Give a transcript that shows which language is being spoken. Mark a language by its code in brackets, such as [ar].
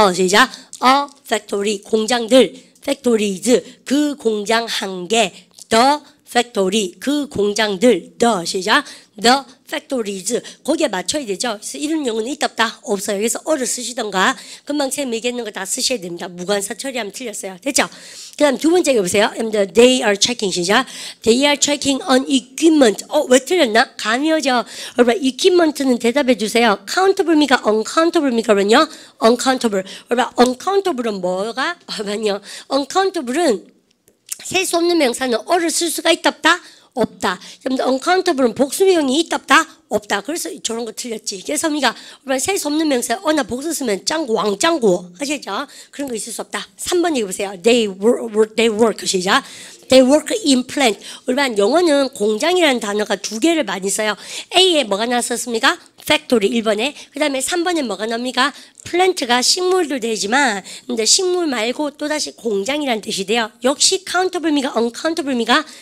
[en] 시작. A factory. 공장들. factories. [ko] 그 공장 한 개. The factory. 그 공장들. The 시작. The factories. 거기에 맞춰야 되죠. 그래서 이런 용어는 있다 없다? 없어요. 그래서 어를 쓰시던가 금방 쌤 얘기했는 거 다 쓰셔야 됩니다. 무관사 처리하면 틀렸어요. 됐죠? 그 다음 두 번째 보세요. [en] They are checking 시작. They are checking on equipment. [ko] 왜 틀렸나? 감이 오죠. 여러분 equipment는 대답해 주세요. countable입니까? uncountable입니까? 그러면요. uncountable. 여러분 uncountable은 뭐가? 여러분요. uncountable은 셀 수 없는 명사는 어를 쓸 수가 있다 없다? 없다. 여러분들 uncountable은 복수명이 있다 없다? 없다. 그래서 저런 거 틀렸지. 그래서 우리가 셀 수 없는 명사 어나 복수 쓰면 짱구 왕짱구 아시죠? 그런 거 있을 수 없다. 3번 읽어보세요. [en] They work 시작. They work in plant. [ko] 우리가 영어는 공장이라는 단어가 2개를 많이 써요. A에 뭐가 나왔었습니까? factory 1번에. 그 다음에 3번에 뭐가 나옵니까? plant가 식물도 되지만 근데 식물 말고 또다시 공장이라는 뜻이 돼요. 역시 countable입니까? uncountable입니까?